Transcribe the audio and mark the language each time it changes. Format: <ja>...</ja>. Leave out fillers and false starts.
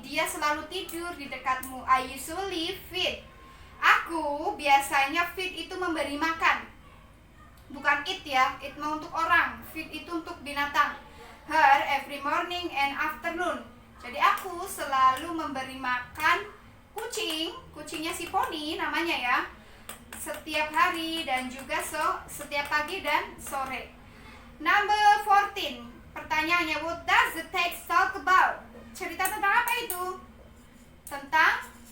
<id>Dia selalu tidur di dekatmu.</id> <en>"I usually feed."</en> <id>Aku biasanya feed itu memberi makan. Bukan eat ya, eat mau untuk orang, feed itu untuk binatang.</id> <en>"Her every morning and afternoon."</en> <id>Jadi aku selalu memberi makan kucingnya si Pony namanya ya, setiap hari dan juga setiap pagi dan sore. Number 14. Pertanyaannya,</id> <en>what does the text talk about?</en> <id>Cerita tentang apa itu? Tentang</id>